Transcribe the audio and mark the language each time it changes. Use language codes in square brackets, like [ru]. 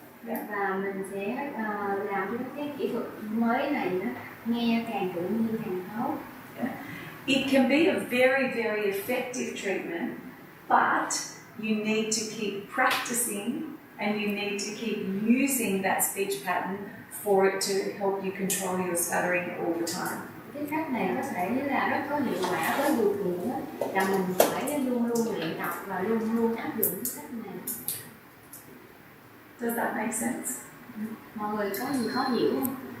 [en] Yeah. [vi] Và mình sẽ làm cho cái kỹ thuật mới này nó nghe càng tự nhiên càng tốt. [en] Yeah. It can be a very, very effective treatment, but you need to keep practicing and you need to keep using that speech pattern for it to help you control your stuttering all the time. [vi] Cái cách này có thể là rất có hiệu quả với điều kiện là mình phải luôn luôn luyện tập và luôn luôn áp dụng cái cách này. [en] Does that make sense? [vi] Mọi người có gì khó hiểu không?